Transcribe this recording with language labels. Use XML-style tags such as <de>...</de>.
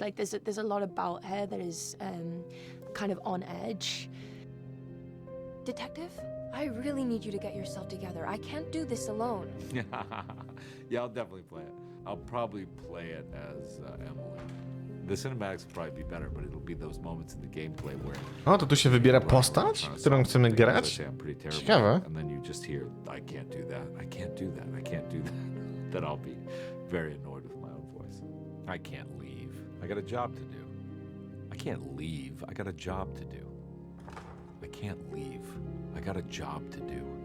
<en>Like there's a lot about her that is kind of on edge. Detective, I really need you to get yourself together. I can't do this alone. Yeah, I'll definitely play it. I'll probably play it as Emily. The cinematics will probably be better, but it'll be those moments in the gameplay where...</en> <pl>O, to tu się wybiera postać, którą chcemy grać? Ciekawe.</pl> <en>And then you just hear, I can't do that, I can't do that, I can't do that. Then I'll be very annoyed with my own voice. I can't leave. I got a job to do. I can't leave. I got a job to do. I can't leave. I got a job to do.</en>